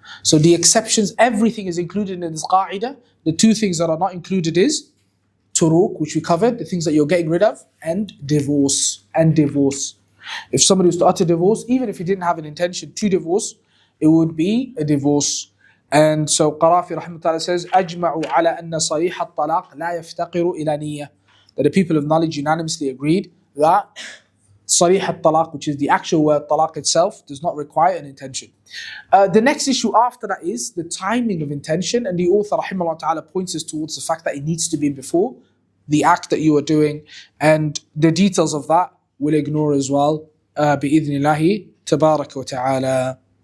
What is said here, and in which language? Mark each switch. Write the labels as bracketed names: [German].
[English] So the exceptions, everything is included in this qa'idah. The two things that are not included is turuq, which we covered, the things that you're getting rid of, and divorce. If somebody was to utter divorce, even if he didn't have an intention to divorce, it would be a divorce. And so Khalafi rahimahullah says, [Arabic] أجمعوا على أن صريح الطلاق لا يفتقر إلى نية. [English] That the people of knowledge unanimously agreed that [Arabic] صريح الطلاق, [English] which is the actual word talaq itself, does not require an intention. The next issue after that is the timing of intention, and the author rahimahullah ta'ala points us towards the fact that it needs to be before the act that you are doing, and the details of that we'll ignore as well, [Arabic] بإذن الله تبارك وتعالى.